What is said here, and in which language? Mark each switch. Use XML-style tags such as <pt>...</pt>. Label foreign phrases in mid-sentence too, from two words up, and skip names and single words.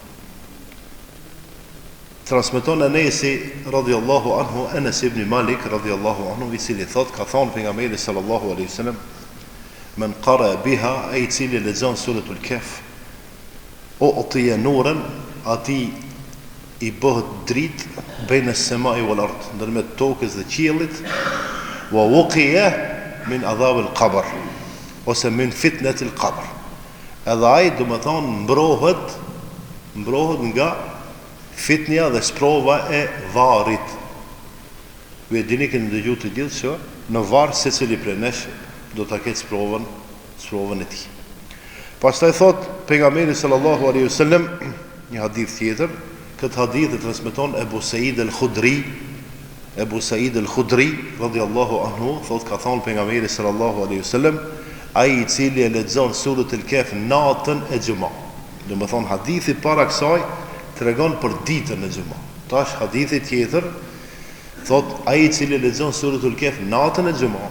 <sq>Transmeton Enesi</sq> <ar>رضي الله عنه,</ar> <sq>Enes ibn Malik</sq> <ar>رضي الله عنه,</ar> <sq>i cili thot, ka thënë pejgamberi</sq> <ar>صلى الله عليه وسلم, من قرأ بها,</ar> <sq>ai i cili lexon suratul Kahf, o</sq> <ar>أوتي نورا,</ar> <sq>ati i bëhet dritë</sq> <ar>بين السماء والأرض,</ar> <sq>ndërmjet tokës dhe qiellit,</sq> <ar>ووقي من عذاب القبر, ose من فتنة القبر.</ar> <sq>Edhe ai do të thonë mbrohet nga fitnja dhe sprova e varrit. Ju e dini që ndëgju të gjithë që në varr secili prej nesh do ta ketë sprovën e tij. Pastaj thot pejgamberi</sq> <ar>صلى الله عليه وسلم</ar> <sq>një hadith tjetër, këtë hadith e transmeton Ebu Said al-Khudri</sq> <ar>رضي الله عنه,</ar> <sq>thot ka thënë pejgamberi</sq> <ar>صلى الله عليه وسلم,</ar> <sq>ai i cili e lexon suratul Kahf natën e xumës. Do të thonë hadithi para kësaj tregon për ditën e xumës. Tash hadithi tjetër thot ai i cili lexon suratul Kahf natën e xumës.</sq>